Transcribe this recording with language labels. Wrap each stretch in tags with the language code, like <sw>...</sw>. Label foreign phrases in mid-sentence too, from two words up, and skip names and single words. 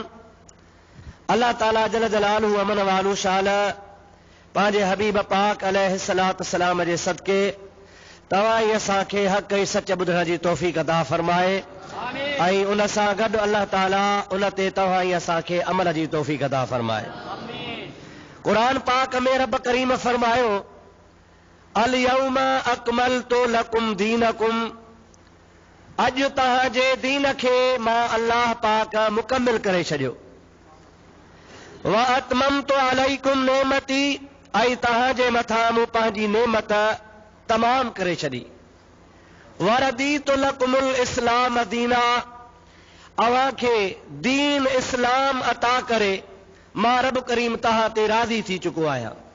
<sd>अल्लाह ताला</sd> <ar>جل جلاله</ar> <sd>अमन वालू शाल पंहिंजे हबीब पाक</sd> <ar>عليه الصلاة والسلام</ar> <sd>जे सदके तव्हां ई असांखे हक़ ऐं सच ॿुधण जी तौफ़ीक़ अता फ़रमाए ऐं उन सां गॾु अल्लाह ताला उन ते तव्हां ई असांखे अमल जी तौफ़ीक़ अता फ़रमाए. क़ुरान पाक में रब करीम फरमायो,</sd> <ar>اليوم أكملت لكم دينكم,</ar> <sd>अॼु तव्हांजे दीन खे मां अल्लाह पाक मुकमिल करे छॾियो.</sd> <ar>وأتممت عليكم نعمتي,</ar> <sd>ऐं तव्हांजे मथां मूं पंहिंजी नेमत तमाम करे छॾी.</sd> <ar>ورضيت لكم الإسلام دينا,</ar> <sd>अव्हांखे दीन इस्लाम अता करे मां रब करीम तव्हां ते राज़ी थी चुको आहियां.</sd>